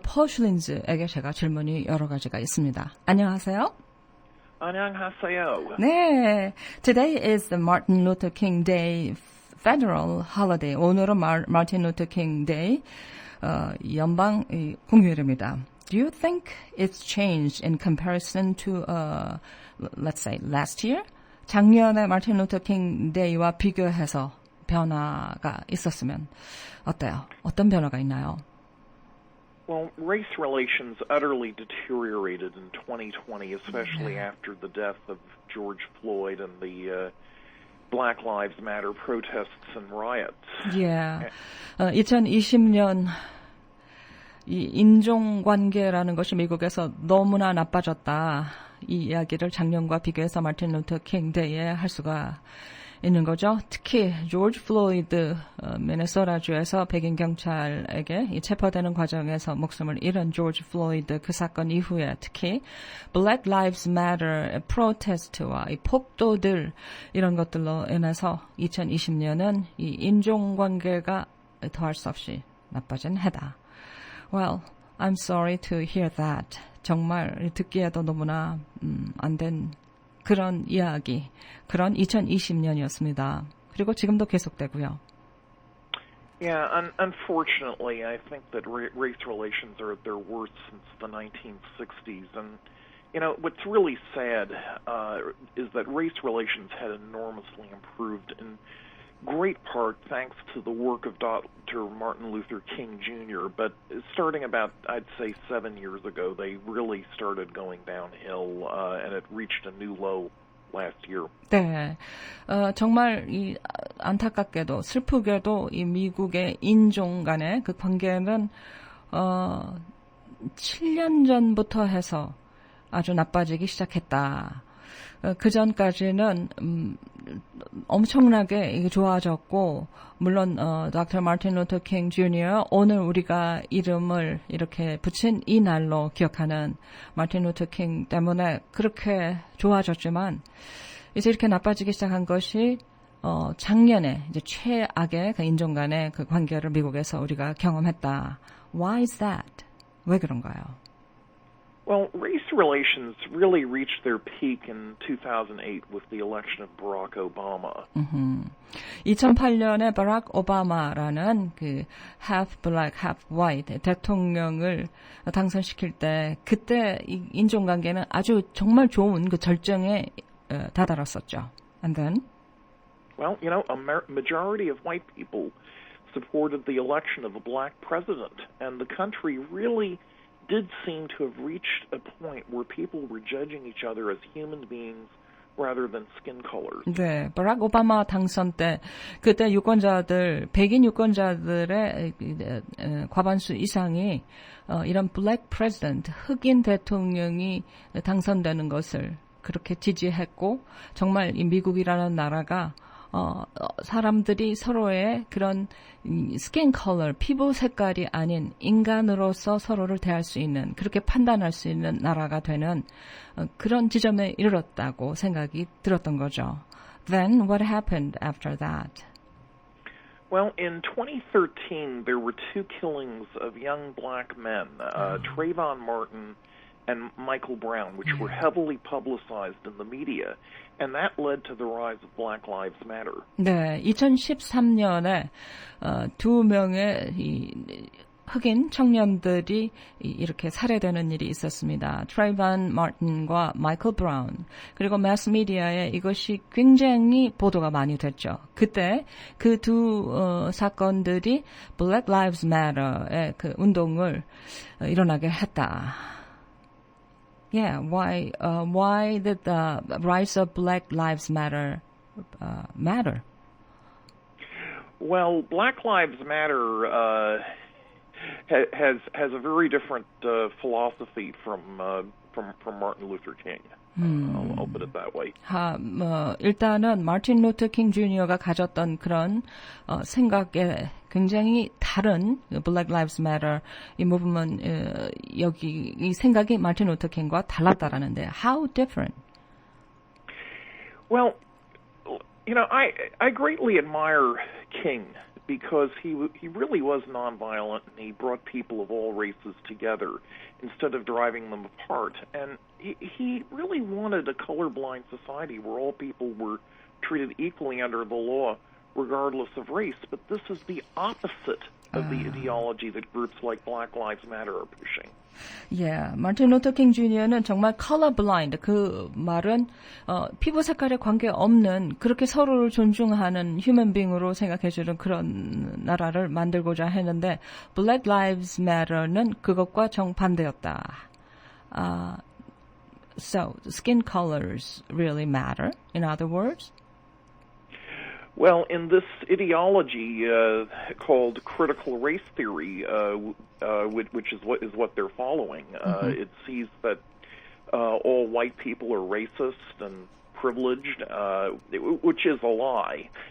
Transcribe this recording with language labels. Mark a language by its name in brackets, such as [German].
[Korean] 퍼슐린즈에게 제가 질문이 여러 가지가 있습니다. 안녕하세요. 안녕하세요. 네, [English] today is the Martin Luther King Day federal holiday. [Korean] 오늘은 Martin Luther King Day 연방 공휴일입니다. [English] Do you think it's changed in comparison to, let's say, last year? [Korean] 작년에 마틴 루터 킹 데이와 비교해서 변화가 있었으면 어때요? 어떤 변화가 있나요? [English] Well, race relations utterly deteriorated in 2020, especially after the death of George Floyd and the Black Lives Matter protests and riots. Yeah. [Korean] 2020년 이 인종관계라는 것이 미국에서 너무나 나빠졌다. 이 이야기를 작년과 비교해서 마틴 루터 킹 데이에 할 수가 있는 거죠. 특히 조지 플로이드 미네소타주에서 백인 경찰에게 이 체포되는 과정에서 목숨을 잃은 조지 플로이드 그 사건 이후에 특히 Black Lives Matter 프로테스트와 이 폭도들 이런 것들로 인해서 2020년은 이 인종관계가 더할 수 없이 나빠진 해다. [English] Well, I'm sorry to hear that. [Korean] 정말 듣기에도 너무나 안 된 그런 이야기, 그런 2020년이었습니다. 그리고 지금도 계속되고요. [English] Yeah, unfortunately, I think that race relations are at their worst since the 1960s. And, you know, what's really sad is that race relations had enormously improved in great part thanks to the work of Dr. Martin Luther King Jr., but starting about, I'd say, 7 years ago, they really started going downhill, and it reached a new low last year. [Korean] 네, 정말 이 안타깝게도 슬프게도 이 미국의 인종 간의 그 관계는 7년 전부터 해서 아주 나빠지기 시작했다. 그 전까지는 엄청나게 이게 좋아졌고 물론 Dr. [English] Martin Luther King Jr. [Korean] 오늘 우리가 이름을 이렇게 붙인 이 날로 기억하는 마틴 루터 킹 때문에 그렇게 좋아졌지만 이제 이렇게 나빠지기 시작한 것이 작년에 이제 최악의 그 인종 간의 그 관계를 미국에서 우리가 경험했다. [English] Why is that? [Korean] 왜 그런가요? [English] Well, race relations really reached their peak in 2008 with the election of Barack Obama. [Korean] 2008년에 바락 오바마라는 그 [English] half black, half white [Korean] 대통령을 당선시킬 때 그때 이 인종관계는 아주 정말 좋은 그 절정에 다다랐었죠. [English] And then? Well, you know, a majority of white people supported the election of a black president, and the country really did seem to have reached a point where people were judging each other as human beings rather than skin colors. [Korean] 네, 바락 오바마 당선 때 그때 유권자들, 백인 유권자들의 과반수 이상이 이런 [English] black president, [Korean] 흑인 대통령이 당선되는 것을 그렇게 지지했고 정말 이 미국이라는 나라가 사람들이 서로의 그런 스킨 컬러, 피부 색깔이 아닌 인간으로서 서로를 대할 수 있는, 그렇게 판단할 수 있는 나라가 되는 그런 지점에 이르렀다고 생각이 들었던 거죠. [English] Then what happened after that? Well, in 2013, there were two killings of young black men, Trayvon Martin and Michael Brown, which were heavily publicized in the media, and that led to the rise of Black Lives Matter. [Korean] 네, 2013년에 두 명의 흑인 청년들이 이렇게 살해되는 일이 있었습니다. 트레이번 마틴과 마이클 브라운. 그리고 매스미디어에 이것이 굉장히 보도가 많이 됐죠. 그때 그 두 사건들이 Black Lives Matter의 그 운동을 일어나게 했다. [English] Yeah, why did the rise of Black Lives Matter matter? Well, Black Lives Matter has a very different philosophy from Martin Luther King. I'll put it that way. [Korean] 일단은 마틴 루터 킹 주니어가 가졌던 그런 생각에 굉장히 다른 Black Lives Matter 이 무브먼 여기 이 생각이 마틴 루터 킹과 달랐다라는데 [English] how different? Well, you know, I greatly admire King because he really was nonviolent, and he brought people of all races together instead of driving them apart. And he really wanted a colorblind society where all people were treated equally under the law, regardless of race. But this is the opposite of the ideology that groups like Black Lives Matter are pushing. Yeah, [Korean] 마틴 루터 킹 주니어는 정말 colorblind, 그 말은 피부 색깔에 관계없는 그렇게 서로를 존중하는 [English] human being [Korean] 으로 생각해주는 그런 나라를 만들고자 했는데 Black Lives Matter는 그것과 정반대였다. [English] So, skin colors really matter, in other words? Well, in this ideology called critical race theory, which is what they're following, it sees that all white people are racist and privileged, which is a lie.